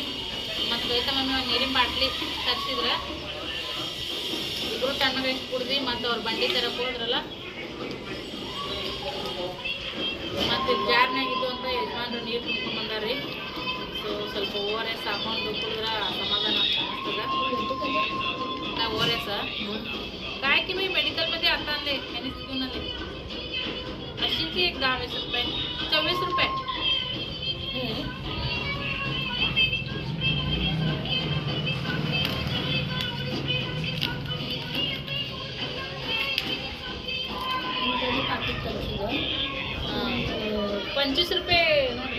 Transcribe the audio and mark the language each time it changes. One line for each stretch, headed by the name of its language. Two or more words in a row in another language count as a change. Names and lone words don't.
Kannada: ಮತ್ತು ರೈತ ಮಮ್ಮಿ ಒಂದು ನೀರಿನ ಬಾಟ್ಲಿ ತರಿಸಿದ್ರೆ ಇಬ್ಬರು ತಣ್ಣಗೆ ಇಷ್ಟು ಕುಡ್ದು ಮತ್ತು ಅವ್ರು ಬಂಡಿ ತರಕ್ಕೆ ಹೋದ್ರಲ್ಲ, ಮತ್ತು ಜಾರ್ನಾಗಿದ್ದು ಅಂತ ಯಜಮಾನ್ರು ನೀರು ತುಂಬ್ಕೊಂಡ್ಬಂದಾರ್ರಿ. ಸೊ ಸ್ವಲ್ಪ ORS ಹಾಕೊಂಡು ಕುಡಿದ್ರೆ ಸಮಾಧಾನ ಅಂತ ಅನ್ನಿಸ್ತದೆ.
Marathi: ORS काय की भाई मेडिकलमध्ये आता आणले त्यांनीच घेऊन आले. अशी ती एक 10-20 रुपये, 24 रुपये.
Kannada: ₹25 ನೋಡಿ.